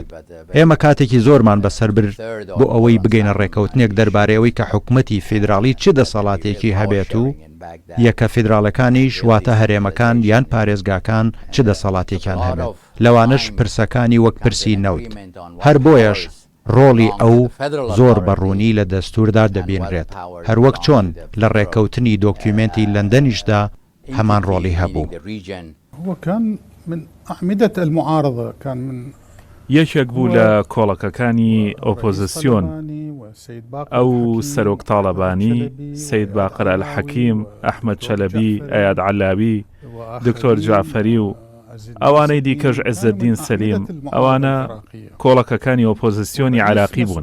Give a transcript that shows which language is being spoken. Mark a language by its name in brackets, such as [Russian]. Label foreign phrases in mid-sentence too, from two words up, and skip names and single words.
[Central Kurdish] ئێمە کاتێکی زۆرمان بەسەربرد بۆ ئەوەی بگەینە ڕێکەوتنێک دەربارەوەی کە حکومەتی فیدراڵی چ دەسەڵاتێکی هەبێت و یەکە فیدراڵەکانیش واتە هەرێمەکان یان پارێزگاکان چ دەسەڵاتێکیان هەبێت. لەوانش پرسەکانی وەک پرسی نەوت. هەر بۆیەش ڕۆڵی ئەو زۆر بەڕوونی لە دەستوردا دەبینرێت هەروەک چۆن لە ڕێکەوتنی دۆکیومنتی لەندەنیشدا هەمان ڕۆڵی هەبوو. [Arabic] هو كان من أعمدة المعارضة كان من [Central Kurdish] یەکێک بوو لە کۆڵەکەکانی ئۆپۆزیسیۆن ئەو سەرۆک تاڵەبانی سەید باقر ئەلحەکیم ئەحمەد چەلەبی ئەیاد عەلاوی دکتۆر جعفەری و ئەوانەی دیکەش عیزەدین سەلیم ئەوانە کۆڵەکەکانی ئۆپۆزیسیۆنی عێراقی بوون.